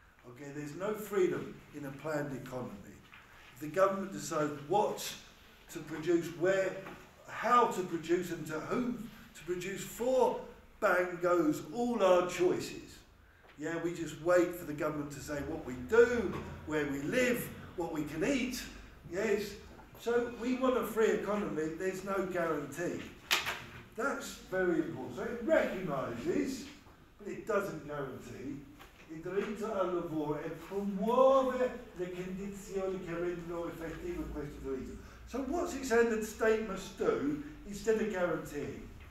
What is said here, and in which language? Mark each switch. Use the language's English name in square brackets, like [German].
[English] Okay, there's no freedom in a planned economy. If the government decides what to produce, where, how to produce, and to whom to produce for, bang goes all our choices. Yeah, we just wait for the government to say what we do, where we live, what we can eat. Yes, so we want a free economy, there's no guarantee. That's very important. So it recognises, but it doesn't guarantee, [Italian] il diritto al lavoro e promuove le condizioni che rendono effettivo questo diritto. [English] So what's it saying that the state must do instead of guaranteeing?